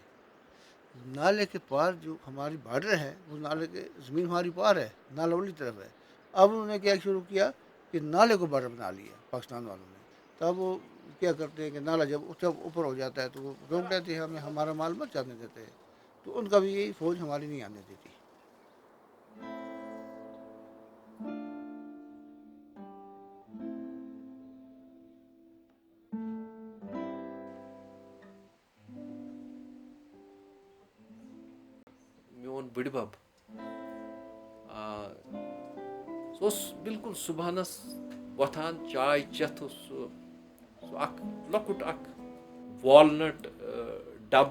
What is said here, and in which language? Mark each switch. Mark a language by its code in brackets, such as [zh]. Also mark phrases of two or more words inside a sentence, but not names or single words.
[hi] नाले के पार जो हमारी बॉर्डर है वो नाले के ज़मीन हमारी पार है, नाला वाली तरफ है। अब उन्होंने क्या शुरू किया कि नाले को बॉर्डर बना लिया पाकिस्तान वालों ने। तब वो क्या करते हैं कि नाला जब ऊपर हो जाता है तो वो रोक देते हैं, हमें हमारा माल मत जाने देते हैं। तो उनका भी यही फौज हमारी नहीं आने देती। [ks] मोन बड़ बब सो बिल्कुल सुबहानस वथान चाय चेथ लकुट वॉलनट डब